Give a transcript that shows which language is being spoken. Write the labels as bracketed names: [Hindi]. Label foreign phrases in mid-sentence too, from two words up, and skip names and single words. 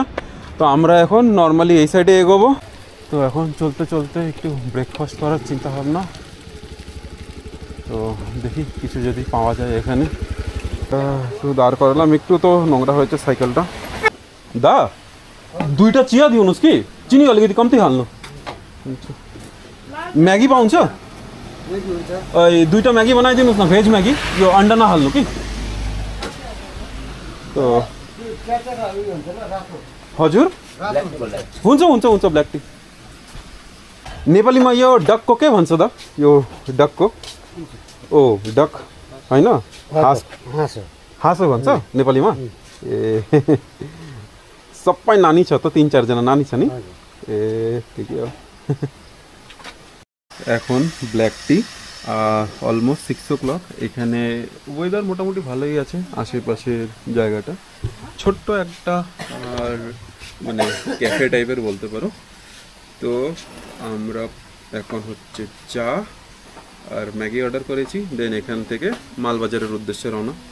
[Bangla] তো আমরা এখন নর্মালি এই সাইডে এগোবো। তো এখন চলতে চলতে একটু ব্রেকফাস্ট করার চিন্তা ভাবনা। তো দেখি কিছু যদি পাওয়া যায় এখানে। একটু দাঁড় করালাম, একটু তো নোংরা হয়েছে সাইকেলটা। [Nepali] দা 2টা चिया दियो उसकी चिनी अलिकति कम्ती हाल्नु। म्यागी पाउँछ? 2टा म्यागी बनाइदिनुहोस् न, भेज म्यागी, यो अन्डा नहाल्नु कि। तो हजुर हुन्छ हुन्छ हुन्छ [English] black tea. [Nepali] नेपालीमा यो डकको के भन्छ दा? यो डकको ओ डक होइन, हाँसो भन्छ नेपालीमा। ए सबै नानी छ त, 3-4 जना नानी छ नि। ए ठिकै हो। [Bangla] এখন [English] black tea, almost 6 o'clock. [Bangla] এখানে ওয়েদার মোটামুটি ভালোই আছে। আশেপাশের জায়গাটা ছোট্ট একটা আর মানে [English] cafe type [Bangla] বলতে পারো। তো আমরা এখন হচ্ছে চা আর ম্যাগি অর্ডার করেছি, দেন এখান থেকে মালবাজারের উদ্দেশ্যে রওনা।